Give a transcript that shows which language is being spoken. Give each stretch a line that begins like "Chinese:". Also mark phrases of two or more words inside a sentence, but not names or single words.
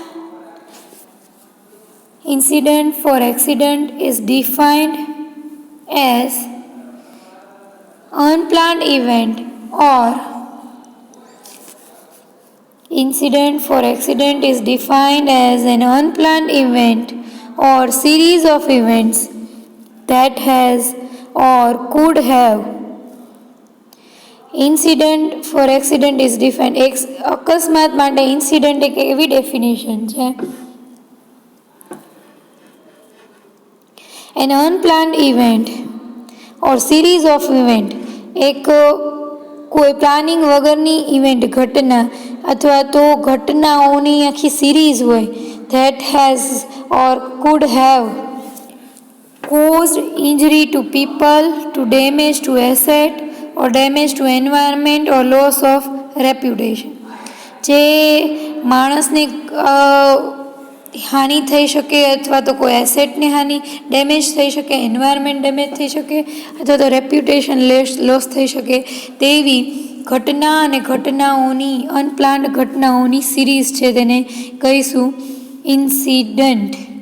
English: Incident for accident is defined as unplanned event or incident for accident is defined as an unplanned event or series of events that has or could have. Incident for accident is defined.
Gujarati: અકસ્માત માટે ઇન્સિડન્ટ એક એવી ડેફિનેશન છે,
English: an unplanned event or series of event,
Gujarati: એક કોઈ પ્લાનિંગ વગરની ઇવેન્ટ, ઘટના અથવા તો ઘટનાઓની આખી સિરીઝ હોય,
English: that has or could have caused injury to people, to damage to asset or damage to environment or loss of reputation.
Gujarati: જે માણસને હાનિ થઈ શકે અથવા તો કોઈ એસેટને હાનિ ડેમેજ થઈ શકે,
English: environment damage
Gujarati: થઈ શકે અથવા તો
English: reputation loss
Gujarati: થઈ શકે તેવી ઘટના અને ઘટનાઓની, અનપ્લાન્ડ ઘટનાઓની સિરીઝ છે તેને કહીશું ઇન્સિડન્ટ.